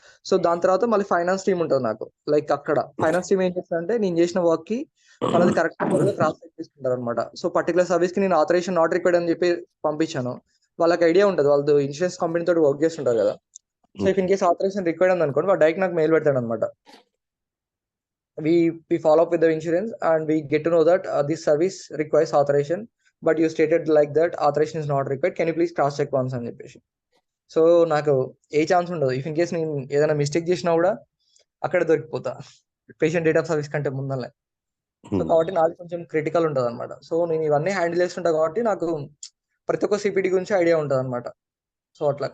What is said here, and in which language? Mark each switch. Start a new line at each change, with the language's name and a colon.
Telugu: So దాని తర్వాత మళ్ళీ ఫైనాన్స్ టీమ్ ఉంటుంది నాకు. లైక్ అక్కడ ఫైనాన్స్ టీమ్ ఏం చేస్తారంటే, నేను చేసిన వర్క్ కి వాళ్ళది కరెక్ట్ క్రాస్ చెక్ చేసుకుంటారు అనమాట. సో పర్టికులర్ సర్వీస్ కి నేను ఆథరైజేషన్ నాట్ రిక్వైర్డ్ అని చెప్పి పంపించాను, వాళ్ళకి ఐడియా ఉంటుంది, వాళ్ళు ఇన్సూరెన్స్ కంపెనీ తోటి వర్క్ చేస్తుంటారు కదా. So if in case authorisation required ఉంది అనుకోండి, వాడు డైరెక్ట్ నాకు మెయిల్ పెడతాడు అనమాట.
English: we follow up with the insurance and we get to know that this service requires authorization, but you stated like that authorization is not required, can you please cross check once
Telugu: అని చెప్పేసి. So నాకు ఏ chance ఉండదు, if in case నేను ఏదైనా mistake చేసినా కూడా అక్కడ దొరికిపోతా patient date of service కంటే ముందలే. సో కాబట్టి నాది కొంచెం క్రిటికల్ ఉంటుంది అనమాట. సో నేను ఇవన్నీ హ్యాండిల్ చేస్తుంటా కాబట్టి నాకు ప్రతి ఒక్క సిపిటి గురించి ఐడియా ఉంటుంది అనమాట. సో అట్లా.